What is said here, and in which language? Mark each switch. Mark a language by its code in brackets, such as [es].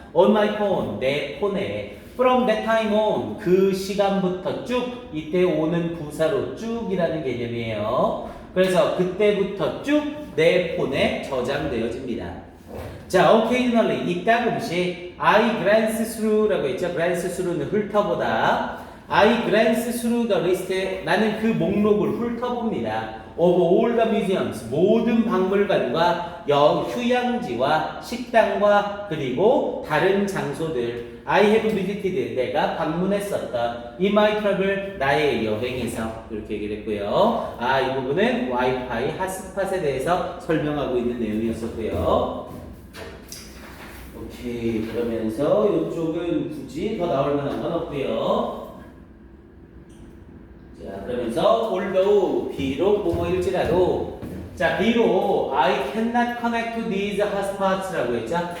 [en] on my phone [ko] 내 폰에 [en] from that time on [ko] 그 시간부터 쭉 이때 오는 부사로 쭉이라는 개념이에요. 그래서 그때부터 쭉 내 폰에 저장되어집니다. 자, occasionally 이따금씩 [en] I glance through [ko] 라고 했죠. glance through는 훑어보다. [en] I glance through the list. [ko] 나는 그 목록을 훑어봅니다. [en] of all the museums. [ko] 모든 박물관과 휴양지와 식당과 그리고 다른 장소들. [en] I have visited. [ko] 내가 방문했었던 [en] in my travel. [ko] 나의 여행에서. 이렇게 얘기를 했고요. 이 부분은 와이파이 핫스팟에 대해서 설명하고 있는 내용이었었고요. 오케이. 그러면서 이쪽은 굳이 더 나올 만한 건 없고요. 자, 그러면서 although 비록 뭐뭐일지라도 자, 비록 [en] I cannot connect to these hotspots [ko] 라고 했죠.